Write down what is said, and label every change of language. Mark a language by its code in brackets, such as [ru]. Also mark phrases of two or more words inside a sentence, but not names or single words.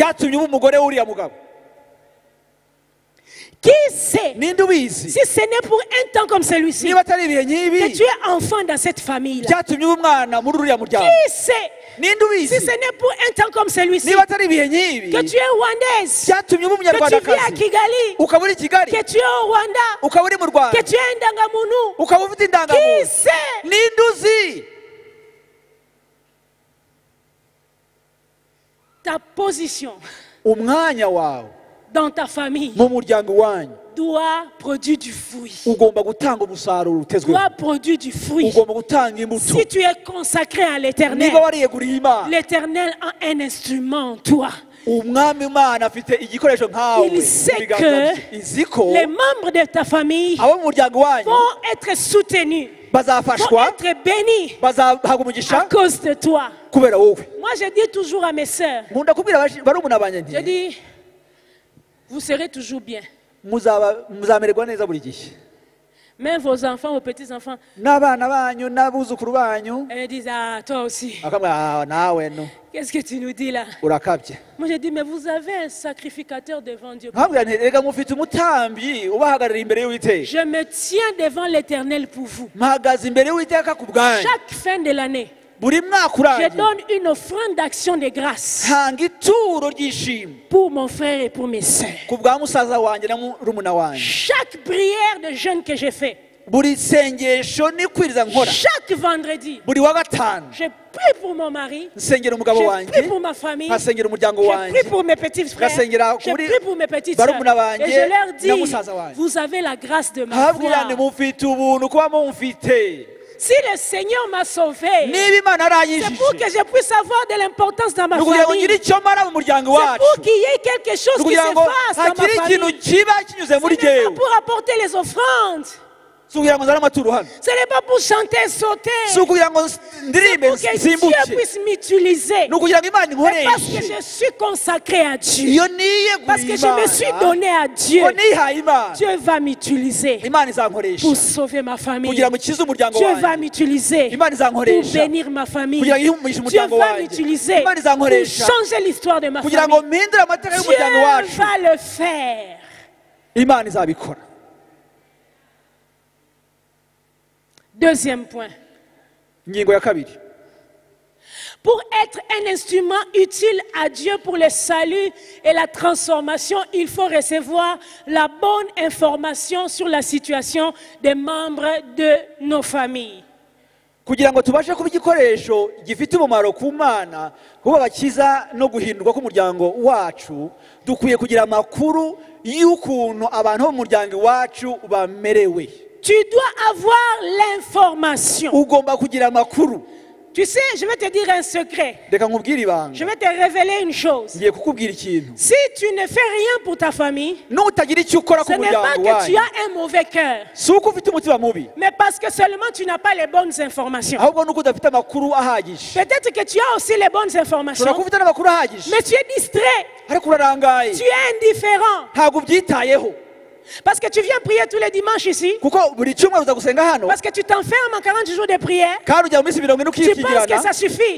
[rw] byatumye uba umugore w'uriya mugabo. [fr] Qui sait [rw] Ninde ubizi [fr] si ce n'est pour un temps comme celui-ci [rw] niba atari ibihe [fr] que [rw] nk'ibi [fr] tu es enfant dans cette famille-là. [rw] byatumye uba umwana muri uriya muryango. [fr] Qui sait [rw] Ninde [fr] si [rw] ubizi [fr] ce n'est pour un temps comme celui-ci [rw] niba atari ibihe nk'ibi [fr] que tu es rwandaise, [rw] byatumye uba [fr] que tu vis à [rw] umunyarwandakazi Kigali, ukaba uri i Kigali [fr] que tu es au Rwanda, [rw] ukaba uri mu Rwanda [fr] que tu es un Dangamunu. [rw] ukaba ufite [fr] Qui [rw] indangamuntu. [fr] sait [rw] Ninde uzi [fr] ta position [rw] umwanya wawe [fr] dans ta famille [rw] mu muryango wanyu [fr] doit produire du fruit. [rw] ugomba gutanga umusaruro utezweho, [fr] Doit produire du fruit. [rw] ugomba gutanga imbuto. [fr] Si tu es consacré à l'éternel, [rw] Niba wariyeguriye Imana, [fr] l'éternel a un instrument en toi. [rw] umwami Imana afite igikoresho nkawe [fr] Il sait [rw] mu biganza [fr] que [rw] bye. Izi ko [fr] Les membres de ta famille [rw] abo mu muryango wanyu [fr] vont être soutenus, vont [rw] bazafashwa, [fr] être bénis [rw] bazahabwa [fr] à [rw] umugisha [fr] cause de toi. [rw] kubera wowe. [fr] Moi, je dis toujours à mes sœurs, [rw] Nkunda kubwira barumuna banjye [fr] je [rw] nti [fr] dis, vous serez toujours bien. [rw] muzamererwa neza buri gihe. [fr] Même vos enfants, vos petits-enfants, [rw] N'abana banyu n'abuzukuru banyu [fr] elles disent, ah, toi aussi, [rw] bakambwira nawe no [fr] qu'est-ce que tu nous dis là? [rw] urakabye. [fr] Moi, je dis, mais vous avez un sacrificateur devant Dieu. [rw] nkabwira nti rega mufite umutambyi ubahagarara imbere y'Uwiteka. [fr] Je me tiens devant l'éternel pour vous. [rw] mpagaze imbere y'Uwiteka ku bwanyu. [fr] Chaque fin de l'année, [rw] buri mwaka [fr] je [rw] urangiye [fr] donne une offrande d'action de grâce [rw] ntanga ituro ry'ishimwe [fr] pour mon frère et pour mes sœurs. [rw] ku bwa musaza wanjye na murumuna wanjye. [fr] Chaque prière de jeûne que je fais, [rw] buri sengesho nikwiriza nkora [fr] chaque vendredi, [rw] buri wa gatanu [fr] je prie pour mon mari, [rw] nsengera umugabo [fr] je [rw] wanjye, [fr] prie pour ma famille, [rw] nkasengera umuryango [fr] je [rw] wanjye, [fr] prie pour mes petits frères, [rw] ngasengera [fr] je [rw] kuri [fr] prie pour mes petites [rw] barumuna [fr] sœurs. Et [rw] banjye [fr] je leur [rw] na [fr] dis, [rw] musaza wanjye. [fr] vous avez la grâce de ma [rw] nkababwira nti [fr] foi. [rw] mufite ubuntu kuba mumfite. [fr] Si le Seigneur m'a sauvé, [rw] niba Imana [fr] c'est pour que [rw] aranyijije [fr] je puisse avoir de l'importance dans ma [rw] ni ukugira ngo ngire [fr] famille. [rw] icyo mara mu muryango [fr] C'est [rw] wacu, [fr] pour qu'il y ait quelque chose [rw] ni [fr] qui [rw] ukugira [fr] se [rw] ngo [fr] fasse dans ma [rw] hagire ikintu [fr] famille. [rw] kiba kinyuze [fr] Ce [rw] muri [fr] n'est pas [rw] jyewe. [fr] pour apporter les offrandes. [rw] Si ukugira ngo nzane amaturo hano, [fr] Ce n'est pas pour chanter, sauter. [rw] si ukugira ngo ndirimbe [fr] Pour que Dieu [rw] nsimbuke, [fr] puisse m'utiliser. [rw] ni ukugira ngo Imana [fr] Mais parce que [rw] inkoreshe. [fr] je suis consacré à Dieu. [rw] Iyo [fr] Parce que [rw] niyeguriye [fr] je me suis [rw] Imana, [fr] donné à Dieu. [rw] ko nihaye Imana, [fr] Dieu va m'utiliser [rw] Imana izankoresha [fr] pour sauver ma famille. [rw] kugira ngo ikize umuryango [fr] Dieu va [rw] wanjye. [fr] m'utiliser [rw] Imana [fr] pour [rw] izankoresha [fr] bénir ma famille. [rw] kugira ngo ihumurishe [fr] Dieu [rw] umuryango [fr] va [rw] wanjye. [fr] m'utiliser [rw] Imana [fr] pour [rw] izankoresha [fr] changer l'histoire de ma [rw] kugira ngo [fr] famille. [rw] mpindure amateka [fr] Dieu [rw] y'umuryango wacu. [fr] va le faire. [rw] Imana izabikora. [fr] Deuxième point. [rw] Ingingo ya kabiri, [fr] Pour être un instrument utile à Dieu pour le salut et la transformation, il faut recevoir la bonne information sur la situation des membres de nos familles. [rw] kugira ngo tubashe kuba igikoresho gifite umumaro ku Mana, kuba abakiza no guhindurwa k'umuryango wacu, dukwiye kugira amakuru y'ukuntu abantu bo mu muryango wacu bamerewe. [fr] Tu dois avoir l'information. [rw] Ugomba kugira amakuru. [fr] Tu sais, je vais te dire un secret. [rw] Reka nkubwire ibanga, [fr] Je vais te révéler une chose. [rw] ngiye kukubwira ikintu. [fr] Si tu ne fais rien pour ta famille, [rw] Nutagira icyo ukora ku [fr] ce n'est pas [rw] muryango [fr] que tu [rw] wanyu, [fr] as un mauvais cœur, [rw] si uko ufite umutima mubi, [fr] mais parce que seulement tu n'as pas les bonnes informations. [rw] ahubwo nuko udafite amakuru ahagije. [fr] Peut-être que tu as aussi les bonnes informations, [rw] Ushobora kuba ufite n'amakuru ahagije, [fr] mais tu es distrait, [rw] ariko urarangaye, [fr] tu es indifférent. [rw] ntabwo ubyitayeho. [fr] Parce que tu viens prier tous les dimanches ici, [rw] Kuko buri cyumweru uza gusenga hano, [fr] parce que tu t'enfermes en 40 jours de prière, [rw] kandi ujya mu minsi 70 [fr] tu penses que [rw] ukikigirana, [fr] ça suffit.